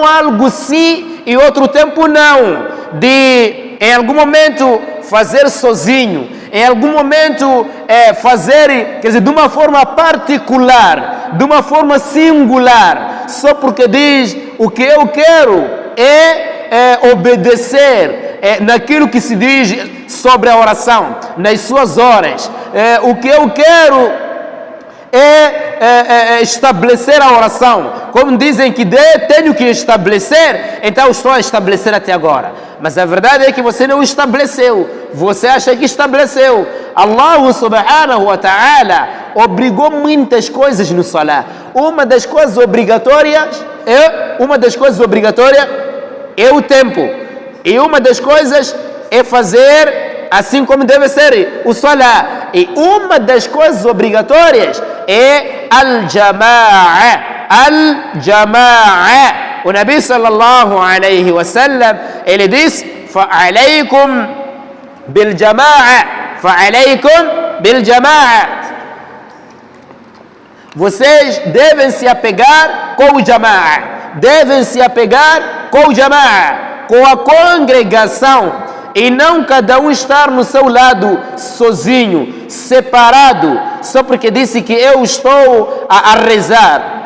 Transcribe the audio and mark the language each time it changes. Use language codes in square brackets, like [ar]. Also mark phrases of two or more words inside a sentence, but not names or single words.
[pt] algo sim e outro tempo não, de em algum momento fazer sozinho, em algum momento fazer, quer dizer, de uma forma particular, de uma forma singular, só porque diz: o que eu quero é obedecer naquilo que se diz sobre a oração, nas suas horas. O que eu quero é estabelecer a oração. Como dizem que tenho que estabelecer, então estou a estabelecer até agora. Mas a verdade é que você não estabeleceu. Você acha que estabeleceu. Allah [ar] سبحانه وتعالى [pt] obrigou muitas coisas no salah. Uma das coisas obrigatórias é o tempo. E uma das coisas é fazer assim como deve ser o salah. E uma das coisas obrigatórias é al-jama'a. Al-jama'a. O Nabi [ar] صلى الله عليه وسلم, [pt] ele diz: [ar] فعليكم بالجماعة. فعليكم بالجماعة. [pt] Vocês devem se apegar com o jama'a. Devem se apegar com o jama'a, com a congregação. E não cada um estar no seu lado sozinho, separado, só porque disse que eu estou a rezar.